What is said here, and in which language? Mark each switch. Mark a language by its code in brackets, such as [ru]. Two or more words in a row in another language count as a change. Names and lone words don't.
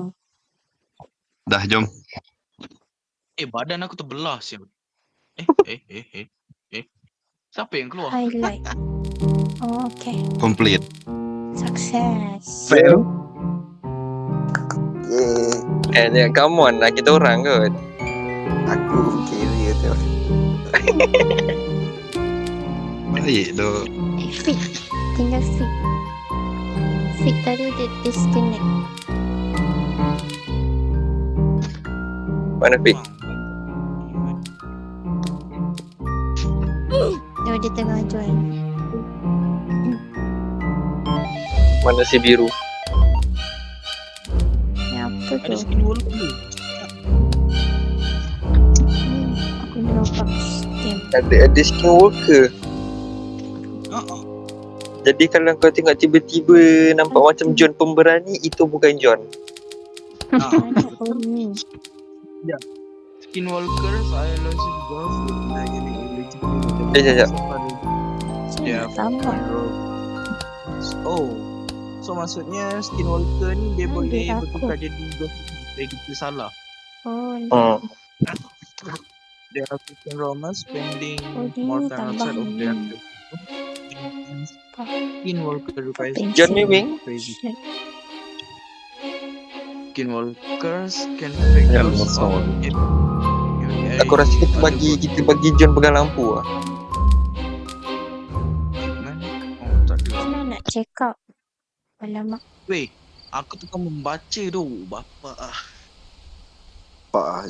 [ms] Dah, jom. Badan aku terbelah siap. Siapa yang keluar? [en] Highlight. Oh, okay. Complete. Success. Fail. Yeay. [ms] Jangan [en] come on [ms] lah, kita orang kot. Aku kira tu. Baik doh. Fit. Tinggal fit. Fit tadi dia disconnect. Mana Fik? Dia tengah join. Mana si biru? Ni apa Ada tu? skin wall dulu. Aku belum nampak stem. Ada skin worker. Jadi kalau kau tengok tiba-tiba nampak macam John pemberani, itu bukan John. Oh, ni. [en] Skinwalkers, I lost his girlfriend. [ms] Sekejap. Saya nak tambah. Oh, so maksudnya Skinwalker ni dia boleh dia bertukar jadi ghost kayak gitu salah. Oh, ni. [en] There are African romance spending [ms] Oh, dia [en] more [ms] ni [en] time [ms] tambah [en] outside of [ms] ni. [en] their Skinwalker requires John Mewing? crazy. Skinwalkers can fake [ms] Ya, [en] ghosts [ms] betul. Aku rasa kita bagi John pegang lampu lah. tak ada. Macam mana nak [en] check out? [ms] Alamak. Weh, aku tukang membaca tu, bapa Pak.